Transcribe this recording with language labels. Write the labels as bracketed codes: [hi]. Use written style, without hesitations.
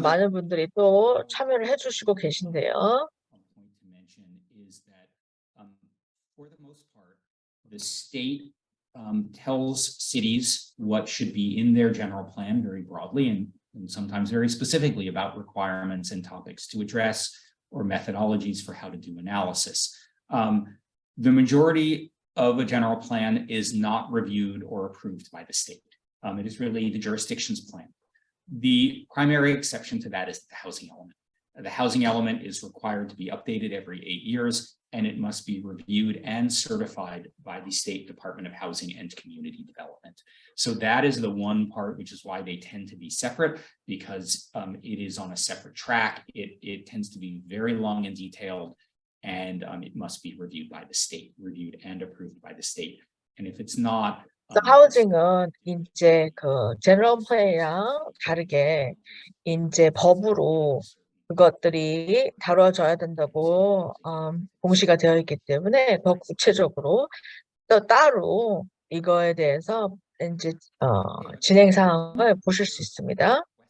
[ko] 많은 분들이 또 참여를 해주시고 계신데요. [en] point to mention is that for the most part, the state tells cities what should be in their general plan very broadly and sometimes very specifically about requirements and topics to address or methodologies for how to do analysis. The majority of a general plan is not reviewed or approved by the state. It is really the jurisdiction's plan. The primary exception to that is the housing element. The housing element is required to be updated every 8 years, and it must be reviewed and certified by the State Department of Housing and Community Development. So that is the one part, which is why they tend to be separate, because it is on a separate track. It tends to be very long and detailed, and it must be reviewed by the state, reviewed and approved by the state. And if it's not, [ko] 하우징은 이제 그 제너럴 플랜이랑 다르게 이제 법으로 그것들이 다뤄져야 된다고 공시가 되어 있기 때문에 더 구체적으로 또 따로 이거에 대해서 이제 진행 상황을 보실 수 있습니다.